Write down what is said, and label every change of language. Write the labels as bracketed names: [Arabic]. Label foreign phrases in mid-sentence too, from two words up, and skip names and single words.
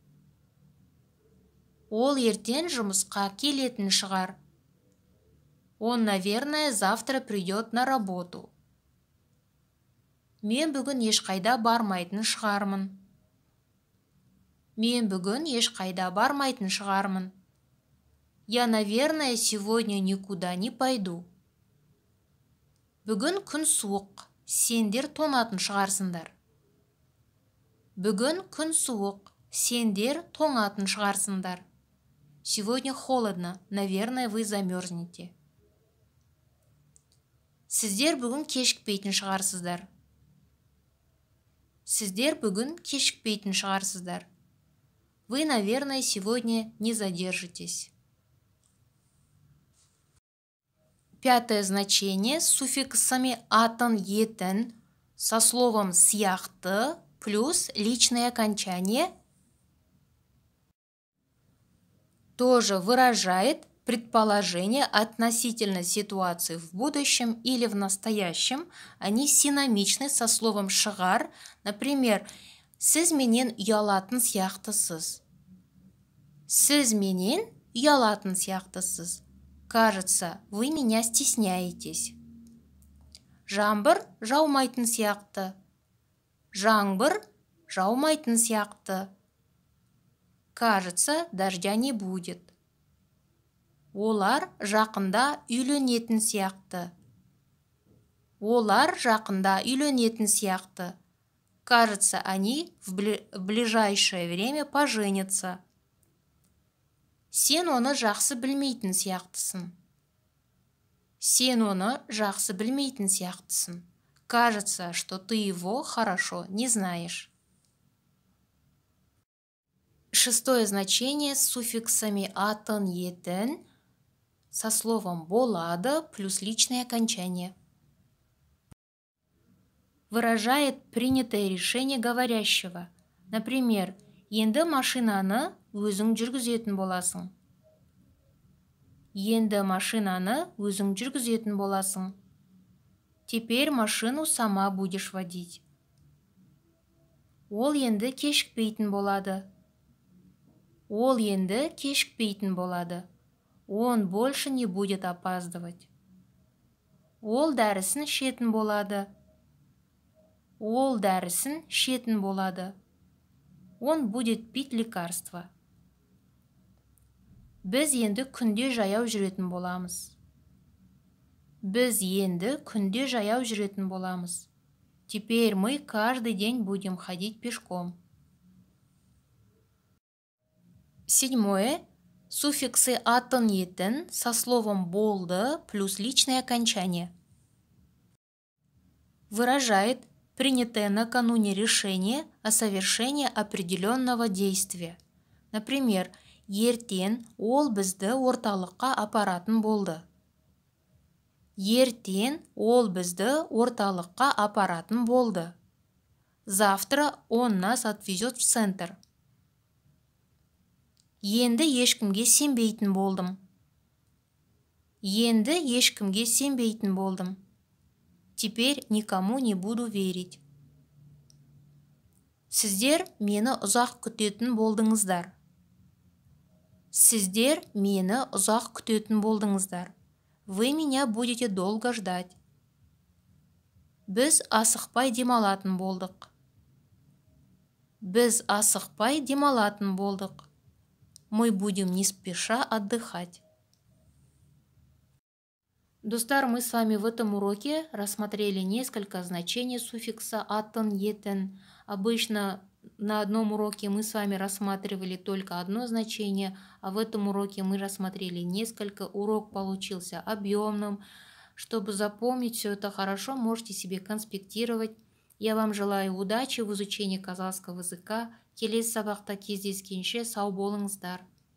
[Kazakh] Ол ертең жұмысқа келетін шығар. [Russian] Он, наверное, завтра придет на работу. [Kazakh] Мен бүгін ешқайда бармайтын шығармын. Мен бүгін ешқайда бармайтын шығармын. [Russian] Я, наверное, сегодня никуда не пойду. [Kazakh] Бүгін күн суық, сендер тоңатын шығарсыңдар. Бүгін күн суық, сендер тоңатын шығарсыңдар. [Russian] Сегодня холодно, наверное, вы замерзнете. [Kazakh] Сіздер бүгін кешікпейтін шығарсыздар. Сіздер бүгін кешікпейтін шығарсыздар. [Russian] Вы, наверное, сегодня не задержитесь. Пятое значение с суффиксами [Kazakh] атын, етін [Russian] со словом сияқты плюс личное окончание тоже выражает предположение относительно ситуации в будущем или в настоящем. Они синомичны со словом шығар. [Kazakh] Например, сіз менен ұялатын сияқтысыз. Сіз менен ұялатын сияқтысыз. [Russian] Кажется, вы меня стесняетесь. [Kazakh] Жаңбыр жаумайтын сияқты. Жаңбыр жаумайтын сияқты. [Russian] Кажется, дождя не будет. [Kazakh] Олар жақында үйленетін сияқты. Олар жақында үйленетін сияқты. [Russian] Кажется, они в ближайшее время поженятся. [Kazakh] Сен оны жақсы білмейтін сияқтысың. Сен оны жақсы білмейтін сияқтысың. [Russian] Кажется, что ты его хорошо не знаешь. Шестое значение с суффиксами [Kazakh] атын, етін [Russian] со словом болады плюс личное окончание. Выражает принятое решение говорящего. Например, [Kazakh] енді машинаны өзің жүргізетін боласың. Енді машинаны өзің жүргізетін боласың. [Russian] Теперь машину сама будешь водить. [Kazakh] Ол енді кешікпейтін болады. Ол енді кешікпейтін болады. [Russian] Он больше не будет опаздывать. [Kazakh] Ол дәрісін ішетін болады. Ол дәрісін ішетін болады. [Russian] Он будет пить лекарства. [Kazakh] Біз енді күнде жаяу жүретін боламыз. Біз енді күнде жаяу жүретін боламыз. [Russian] Теперь мы каждый день будем ходить пешком. Седьмое. Суффиксы [Kazakh] атын, етін [Russian] со словом болды плюс личное окончание. Выражает принятое накануне решение о совершении определенного действия. Например, [Kazakh] ертең ол бізді орталыққа апаратын болды. Ертең ол бізді орталыққа апаратын болды. [Russian] Завтра он нас отвезет в центр. [Kazakh] Енді ешкімге сенбейтін болдым. Енді ешкімге сенбейтін болдым. [Russian] Теперь никому не буду верить. [Kazakh] Сіздер мені ұзақ күтетін болдыңыздар. Сіздер мені ұзақ күтетін болдыңыздар. [Russian] Вы меня будете долго ждать. [Kazakh] Біз асықпай демалатын болдық. Біз асықпай демалатын болдық. [Russian] Мы будем не спеша отдыхать. Достар, мы с вами в этом уроке рассмотрели несколько значений суффикса [Kazakh] атын, етін. [Russian] Обычно на одном уроке мы с вами рассматривали только одно значение, а в этом уроке мы рассмотрели несколько. Урок получился объемным. Чтобы запомнить все это хорошо, можете себе конспектировать. Я вам желаю удачи в изучении казахского языка. [Kazakh] Келесі сабақта кездескенше сау болыңыздар.